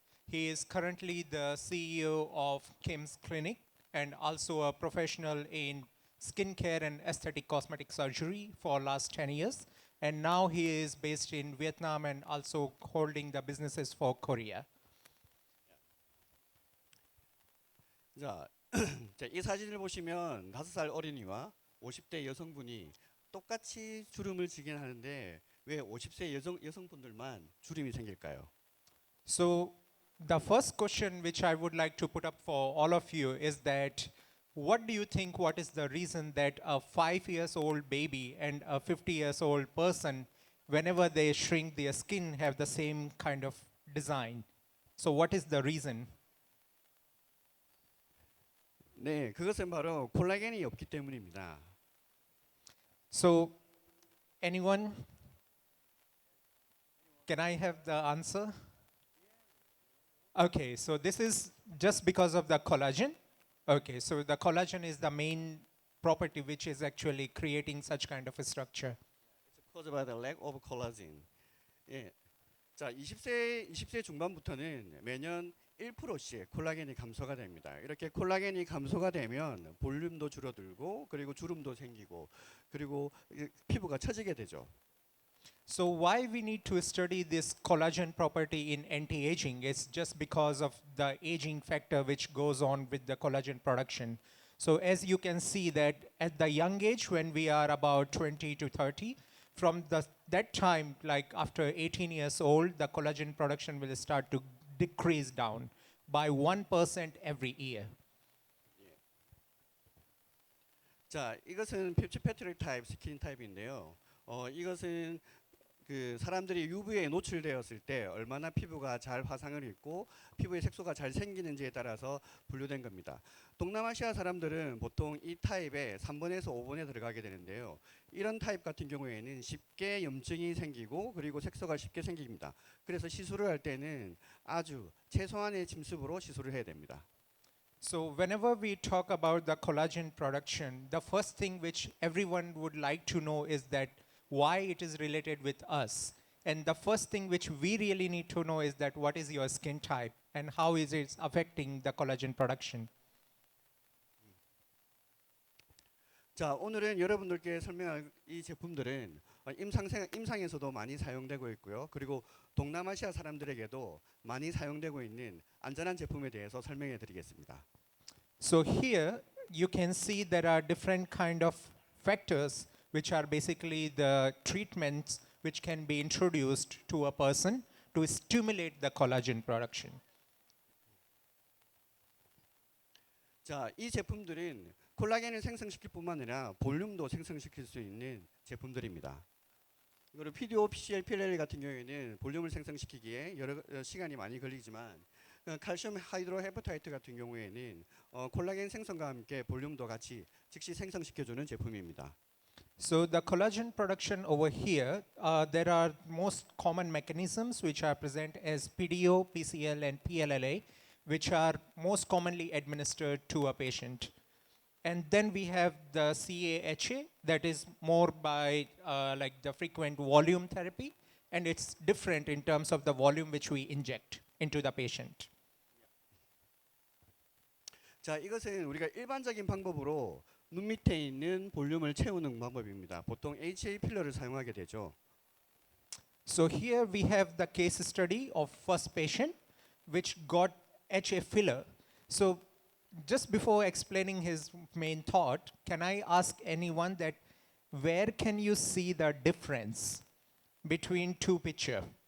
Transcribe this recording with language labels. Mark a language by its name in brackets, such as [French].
[English] He is currently the CEO of Kim's Clinic and also a professional in skincare and aesthetic cosmetic surgery for last 10 years. And now he is based in Vietnam and also holding the businesses for Korea. [Korean] 자, 이 사진을 보시면 5살 어린이와 50대 여성분이 똑같이 주름을 지긴 하는데 왜 50세 여성분들만 주름이 생길까요? [English] So the first question which I would like to put up for all of you is that what do you think what is the reason that a 5-year-old baby and a 50-year-old person whenever they shrink their skin have the same kind of design? So what is the reason? [Korean] 네, 그것은 바로 콜라겐이 없기 때문입니다. [English] So anyone? Can I have the answer? Okay, so this is just because of the collagen. Okay, so the collagen is the main property which is actually creating such kind of a structure. It's caused by the lack of collagen. [Korean] 예. 자, 20세 중반부터는 매년 1%씩 콜라겐이 감소가 됩니다. 이렇게 콜라겐이 감소가 되면 볼륨도 줄어들고 그리고 주름도 생기고 그리고 피부가 처지게 되죠. [English] So why we need to study this collagen property in anti-aging is just because of the aging factor which goes on with the collagen production. So as you can see that at the young age when we are about 20 to 30, that time, like after 18 years old, the collagen production will start to decrease down by 1% every year. [Korean] 자, 이것은 펩티드 타입, 스킨 타입인데요. 이것은 그 사람들이 UV에 노출되었을 때 얼마나 피부가 잘 화상을 입고 피부의 색소가 잘 생기는지에 따라서 분류된 겁니다. 동남아시아 사람들은 보통 이 타입에 3번에서 5번에 들어가게 되는데요. 이런 타입 같은 경우에는 쉽게 염증이 생기고 그리고 색소가 쉽게 생깁니다. 그래서 시술을 할 때는 아주 최소한의 침습으로 시술을 해야 됩니다. [English] So whenever we talk about the collagen production, the first thing which everyone would like to know is that why it is related with us. And the first thing which we really need to know is that what is your skin type and how is it affecting the collagen production. [Korean] 자, 오늘은 여러분들께 설명할 이 제품들은 임상에서도 많이 사용되고 있고요. 그리고 동남아시아 사람들에게도 많이 사용되고 있는 안전한 제품에 대해서 설명해 드리겠습니다. [English] So here you can see there are different kind of factors which are basically the treatments which can be introduced to a person to stimulate the collagen production. [Korean] 자, 이 제품들은 콜라겐을 생성시킬 뿐만 아니라 볼륨도 생성시킬 수 있는 제품들입니다. 그리고 PDO, PCL, PLL 같은 경우에는 볼륨을 생성시키기에 여러 시간이 많이 걸리지만 칼슘 하이드로헤퍼타이트 같은 경우에는 콜라겐 생성과 함께 볼륨도 같이 즉시 생성시켜주는 제품입니다. [English] So the collagen production over here, there are most common mechanisms which are present as PDO, PCL, and PLLA, which are most commonly administered to a patient. And then we have the CAHA, that is more by like the frequent volume therapy, and it's different in terms of the volume which we inject into the patient. [Korean] 자, 이것은 우리가 일반적인 방법으로 눈 밑에 있는 볼륨을 채우는 방법입니다. 보통 HA 필러를 사용하게 되죠. [English] So here we have the case study of first patient which got HA filler. So just before explaining his main thought, can I ask anyone that where can you see the difference between two pictures?